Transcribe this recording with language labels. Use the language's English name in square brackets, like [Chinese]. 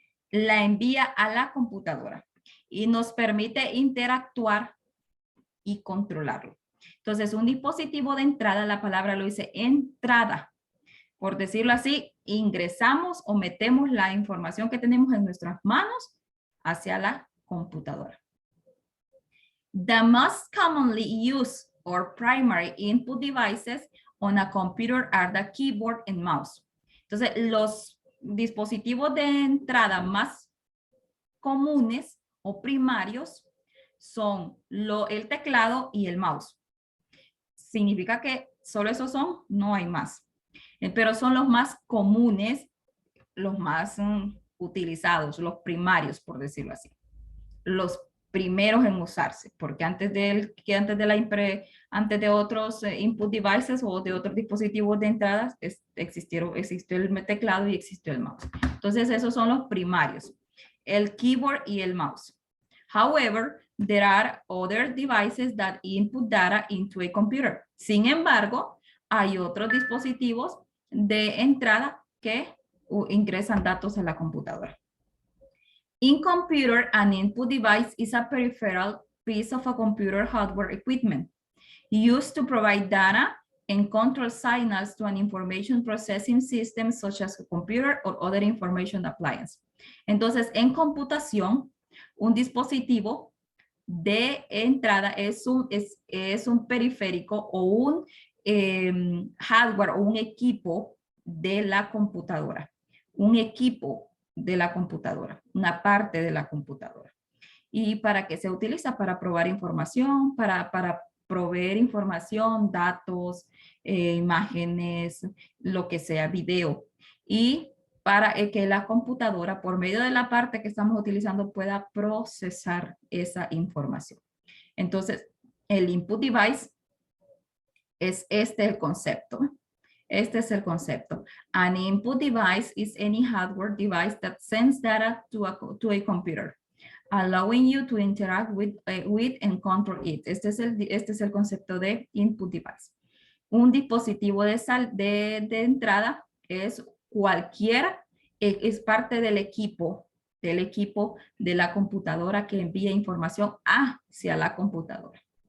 [Spanish] La envía a la computadora y nos permite interactuar y controlarlo. Entonces, un dispositivo de entrada, la palabra lo dice entrada. Por decirlo así, ingresamos o metemos la información que tenemos en nuestras manos hacia la computadora. [English] The most commonly used or primary input devices on a computer are the keyboard and mouse. [Spanish] Entonces, los dispositivos de entrada más comunes o primarios son el teclado y el mouse. Significa que solo esos son, no hay más. Pero son los más comunes, los más utilizados, los primarios, por decirlo así. Los primeros en usarse, porque antes de otros input devices o de otros dispositivos de entrada, existió el teclado y existió el mouse. Entonces, esos son los primarios, el keyboard y el mouse. [English] However, there are other devices that input data into a computer. [Spanish] Sin embargo, hay otros dispositivos de entrada que ingresan datos a la computadora. [English] In computer, an input device is a peripheral piece of a computer hardware equipment used to provide data and control signals to an information processing system such as a computer or other information appliance. [Spanish] Entonces, en computación, un dispositivo de entrada es un periférico o un hardware o un equipo de la computadora, un equipo de la computadora, una parte de la computadora. ¿Y para qué se utiliza? Para probar información, para proveer información, datos, imágenes, lo que sea, video. Y para que la computadora, por medio de la parte que estamos utilizando, pueda procesar esa información. Entonces, el input device es el concepto. Este es el concepto. [English] An input device is any hardware device that sends data to a computer, allowing you to interact with and control it. [Spanish] Este es el concepto de input device. Un dispositivo de entrada es cualquiera, es parte del equipo de la computadora que envía información hacia la computadora.